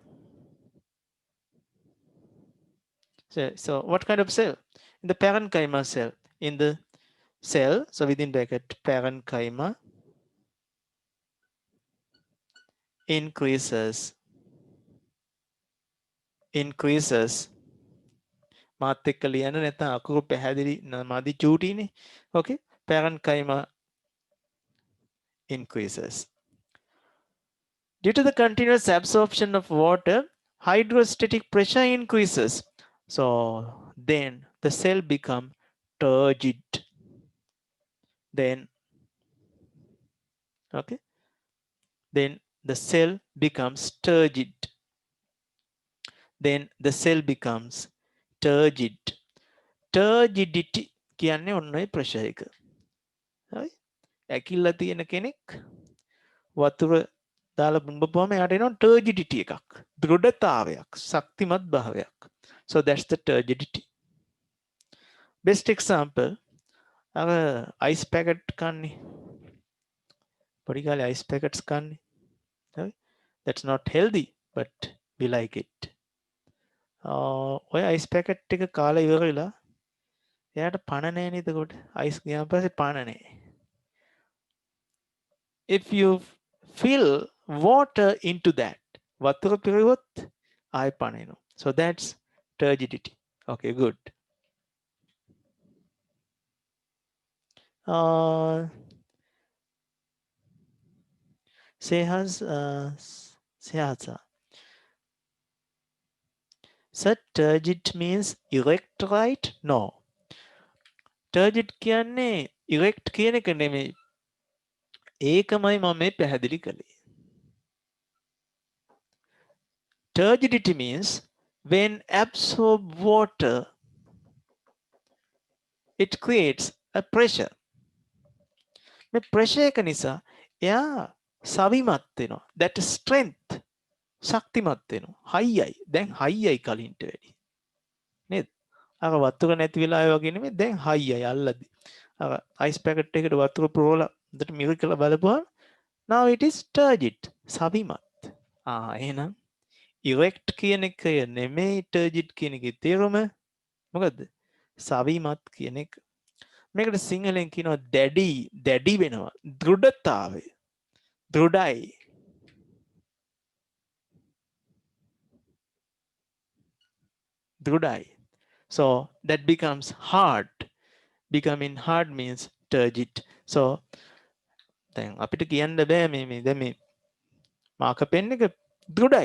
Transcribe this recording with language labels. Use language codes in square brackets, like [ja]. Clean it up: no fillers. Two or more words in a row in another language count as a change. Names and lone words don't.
[en] So what kind of cell? In the parenchyma cell. In the cell, so within bracket parenchyma increases [si] මාත් එක්ක ලියන්න නැත්නම් අකුරු පැහැදිලි මදි චූටිනේ. [en] Okay, parenchyma increases. Due to the continuous absorption of water, hydrostatic pressure increases. So then the cell become turgid. Then okay, then the cell becomes turgid. Then the cell becomes turgid. [si] Turgidity කියන්නේ ඔන්න ඔය pressure එක. හරි? ඇකිල්ල තියෙන කෙනෙක් වතුර දාලා බුඹපුවම එයාට එනවා turgidity එකක්. දෘಢතාවයක්, ශක්තිමත් භාවයක්. [en] So that's the turgidity. Best example, [si] අර [en] ice packet [si] කන්නේ. පොඩි කාලේ [en] ice packets [si] කන්නේ. හරි? [en] That's not healthy, but we like it. [si] ඔය [en] ice packet [si] එක කාලා ඉවරලා එයාට පණ නැහැ නේද කොට? ice ගියාන් පස්සේ පණ නැහැ. [en] If you fill water into that, [si] වතුර පිරුවොත් ආයෙ පණ එනවා. [en] So that's turgidity. Okay, good. Sehasa. So turgid means erect, right? [si] No. Turgid කියන්නේ erect කියන එක නෙමෙයි. ඒකමයි මම මේ පැහැදිලි කළේ. [en] Turgidity means when absorbed water, it creates a pressure. [si] මේ pressure එක නිසා එයා සවිමත් වෙනවා. [en] That strength [si] ශක්තිමත් වෙනවා. හයියයි. දැන් හයියයි කලින්ට වැඩි. නේද? අර වතුර නැති වෙලා ආය වගේ නෙමෙයි දැන් හයියයි අල්ලදී. අර [en] ice packet [si] එකට වතුර පුරවලා හොඳට මිරිකලා බලපුවා [en] now it is turgid. [si] සවිමත්. එහෙනම් erect කියන එක නෙමෙයි turgid කියන එකේ තේරුම මොකද්ද? සවිමත් කියන එක. මේකට සිංහලෙන් කියනවා දැඩි වෙනවා. දෘಢතාවය. දෘඩයි. Drudai. [en] So that becomes hard. Becoming hard means turgid. [si] So දැන් අපිට කියන්න බෑ මේ දැන් මේ [en] marker pen [si] එක drudai.